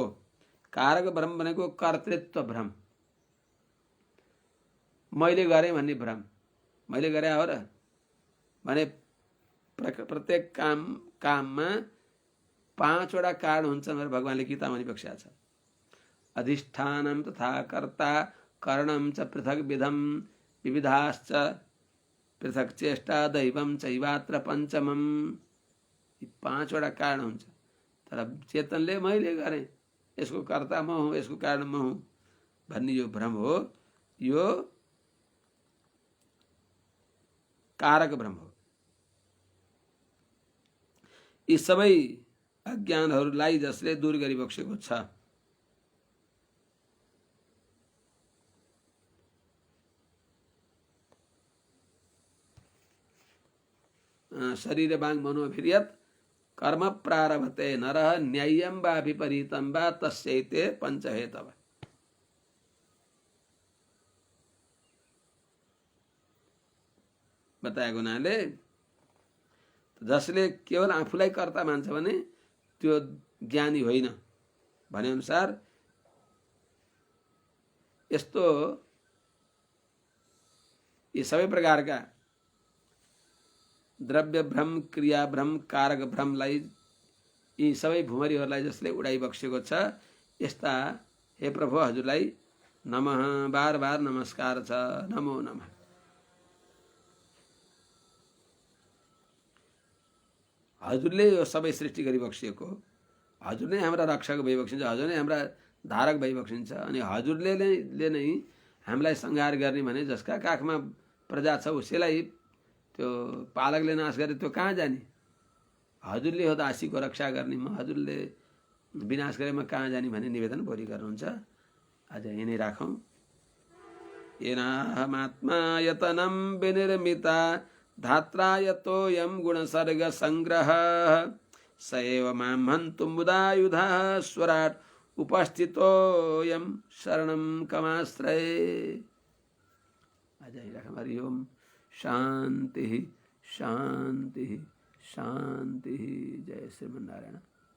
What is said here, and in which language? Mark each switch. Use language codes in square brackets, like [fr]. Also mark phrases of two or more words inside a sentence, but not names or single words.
[ne] कारक भ्रम भनेको कर्तृत्व भ्रम, मैले गरेँ भन्ने भ्रम, मैले गरे हो र भने प्रत्येक काममा पाँचवटा कारण हुन्छन् भनेर भगवानले गीतामा भनिबक्सेका छ। [sa] अधिष्ठानं तथा कर्ता करणं च पृथक विधम विविधाश्च पृथक चेष्टा दैवं चैवात्र पञ्चमम्। [ne] यी पाँचवटा कारण हुन्छ, तर चेतनले मैले गरेँ, यसको कर्ता म हुँ, यसको कारण म हुँ भन्ने यो भ्रम हो, यो कारक भ्रम हो। यी सबै अज्ञानहरूलाई जसले दूर गरिबक्सेको छ। [sa] शरीर वाङ् मनोभिर्यत् कर्म प्रारभते नरः न्याय्यं वा विपरीतं वा तस्यैते पञ्चहेतवः। [ne] बताएको हुनाले जसले केवल आफूलाई कर्ता मान्छ भने त्यो ज्ञानी होइन भने अनुसार यस्तो यी सबै प्रकारका द्रव्य भ्रम क्रिया भ्रम कारक भ्रमलाई यी सबै भुमरीहरूलाई जसले उडाइबक्सेको छ, यस्ता हे प्रभु हजुरलाई नमः बार बार नमस्कार छ, [sa] नमो नमः। [ne] हजुरले यो सबै सृष्टि गरिबक्सिएको, हजुर नै हाम्रा रक्षक भइबक्सिन्छ, हजुर नै हाम्रा धारक भइबक्सिन्छ। अनि हजुरले नै हामीलाई संहार गर्ने भने जसका काखमा प्रजा छ उसैलाई त्यो पालकले नाश गरे त्यो कहाँ जाने? हजुरले हो दासीको रक्षा गर्ने, म हजुरले विनाश गरे म कहाँ जाने भन्ने निवेदन भोलि गर्नुहुन्छ। आज यही नै राखौँ। [sa] येनाहमात्मा यतनं विनिर्मिता धात्रायतोऽयं गुणसर्ग संग्रह स एव मां हन्तुं मुदायुधः स्वराट् उपस्थितोऽयं शरणं कमाश्रये। [ne] आज यही राखौँ। [sa] हरि ओम। शांति शांति शांति। [ne] जय श्रीमन्नारायण।